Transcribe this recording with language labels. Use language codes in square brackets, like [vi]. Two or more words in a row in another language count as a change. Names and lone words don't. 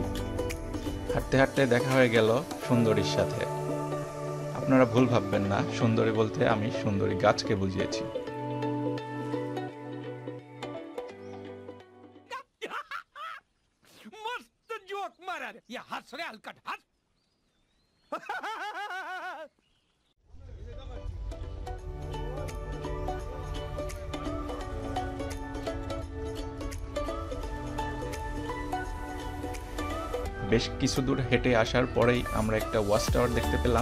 [bn] হাঁটতে হাঁটতে দেখা হয়ে গেল সুন্দরীর সাথে। আপনারা ভুল ভাববেন না, সুন্দরী বলতে আমি সুন্দরী গাছকে বুঝিয়েছি। [hi] मस्त जोक मारा रे ये हंस रे हलकट हंस [bn] বেশ কিছু দূর হেঁটে আসার পরেই আমরা একটা ওয়াচ টাওয়ার দেখতে পেলাম।